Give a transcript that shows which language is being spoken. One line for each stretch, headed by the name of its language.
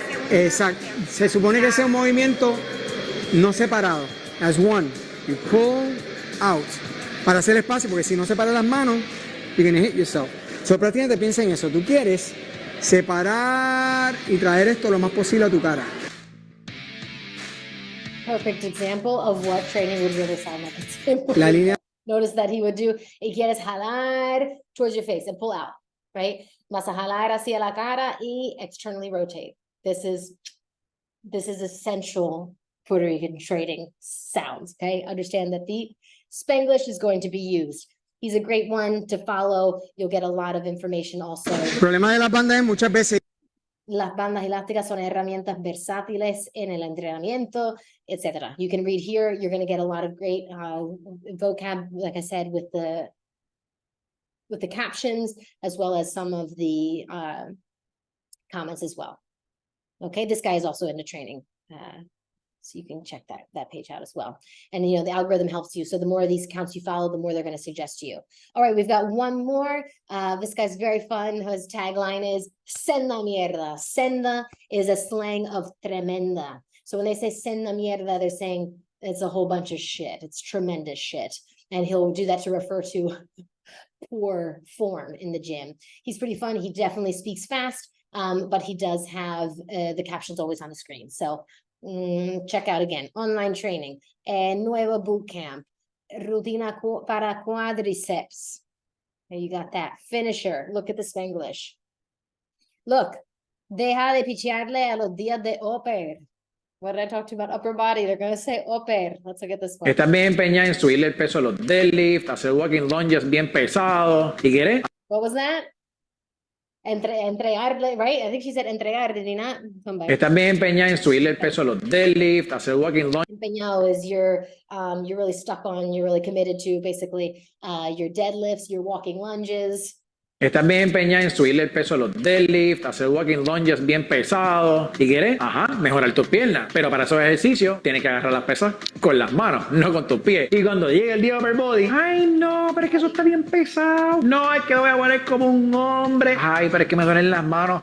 Spanish: Exacto. Se supone que sea un movimiento no separado.
English: As one. You pull out.
Spanish: Para hacer espacio, porque si no separas las manos,
English: you're going to hit yourself.
Spanish: So prácticamente piensa en eso. Tú quieres separar y traer esto lo más posible a tu cara.
English: Perfect example of what training would really sound like.
Spanish: La línea.
English: Notice that he would do,
Spanish: y quieres jalar
English: towards your face and pull out, right?
Spanish: Vas a jalar hacia la cara
English: y externally rotate. This is essential Puerto Rican training sounds, okay? Understand that the Spanglish is going to be used. He's a great one to follow. You'll get a lot of information also.
Spanish: El problema de las bandas es muchas veces. Las bandas elásticas son herramientas versátiles en el entrenamiento, etc.
English: You can read here. You're going to get a lot of great vocab, like I said, with the captions, as well as some of the comments as well. Okay, this guy is also into training. So you can check that page out as well. And, you know, the algorithm helps you. So the more of these accounts you follow, the more they're going to suggest to you. All right, we've got one more. This guy's very fun. His tagline is Senda mierda. Senda is a slang of tremenda. So when they say senda mierda, they're saying it's a whole bunch of shit. It's tremendous shit. And he'll do that to refer to poor form in the gym. He's pretty fun. He definitely speaks fast, but he does have the captions always on the screen. So check out again, online training, nuevo boot camp,
Spanish: rutina para cuádriceps.
English: There you got that. Finisher. Look at the Spanglish.
Spanish: Look, deja de pichearle a los días de upper.
English: What did I talk to you about upper body? They're going to say upper. Let's look at this one.
Spanish: Estás bien empeñada en subirle el peso a los deadlift, hacer walking lunges bien pesados. ¿Y quieres?
English: What was that? Entregarle, right? I think she said entregarle, not somebody.
Spanish: Estás bien empeñada en subirle el peso a los deadlift, hacer walking lunges.
English: Empeñado is you're really stuck on, you're really committed to basically your deadlifts, your walking lunges.
Spanish: Estás bien empeñada en subirle el peso a los deadlift, hacer walking lunges bien pesados. ¿Y quieres? Mejorar tus piernas. Pero para esos ejercicios tienes que agarrar las pesas con las manos, no con tus pies. Y cuando llegue el día upper body, ay no, pero es que eso está bien pesado. No, es que voy a poner como un hombre. Ay, pero es que me duelen las manos.